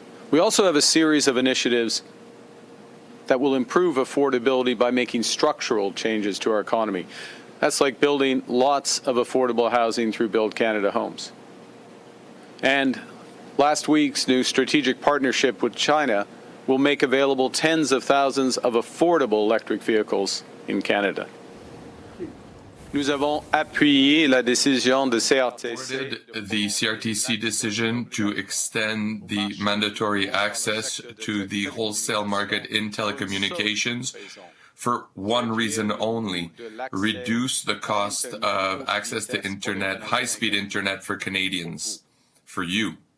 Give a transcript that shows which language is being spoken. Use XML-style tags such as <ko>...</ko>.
<en>We also have a series of initiatives that will improve affordability by making structural changes to our economy. That's like building lots of affordable housing through Build Canada homes. And last week's new strategic partnership with China will make available tens of thousands of affordable electric vehicles in Canada.</en> <fr>Nous avons appuyé la décision de CRTC.</fr> <en>The CRTC decision to extend the mandatory access to the wholesale market in telecommunications for one reason only: reduce the cost of access to internet, high-speed internet for Canadians, for you.</en>